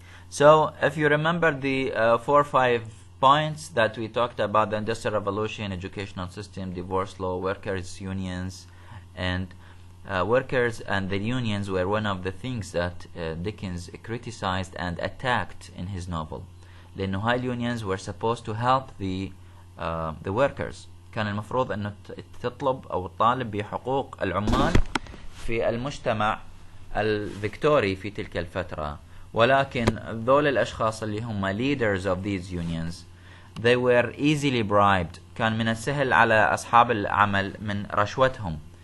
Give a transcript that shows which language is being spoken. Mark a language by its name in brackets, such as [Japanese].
[English] So if you remember the 4 or 5 points that we talked about, the Industrial Revolution, educational system, divorce law, workers' unions, and workers and the unions were one of the things that Dickens criticized and attacked in his novel. [Arabic] لأنه هاي [English] unions were supposed to help the workers. [Arabic] كان المفروض أن تطلب أو تطالب بحقوق العمال في المجتمع الفيكتوري في تلك الفترة. ولكن ذول الأشخاص اللي هم [English] leaders of these unions, they were easily bribed. [Arabic] كان من السهل على أصحاب العمل من رشوتهم.